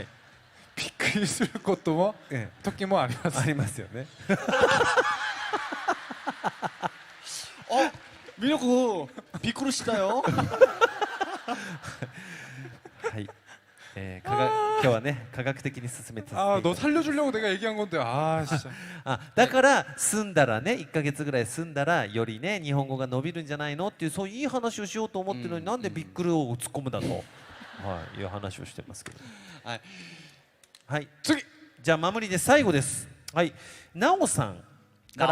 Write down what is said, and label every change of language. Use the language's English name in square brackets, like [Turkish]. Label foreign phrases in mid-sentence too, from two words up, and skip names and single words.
[Japanese] びっくりすることも時もあります。ありますよね。ミルクびっくりしたよ。はい、今日はね科学的に進めて [Korean] 아 너 살려주려고 내가 얘기한 건데 아 진짜 [Japanese] だから住んだらね1ヶ月ぐらい住んだらよりね日本語が伸びるんじゃないのっていうそういういい話をしようと思ってるのになんでびっくりを突っ込むだと、はい、いう話をしてますけど、はい、はい、次じゃあ守りで最後です。はい、なおさんから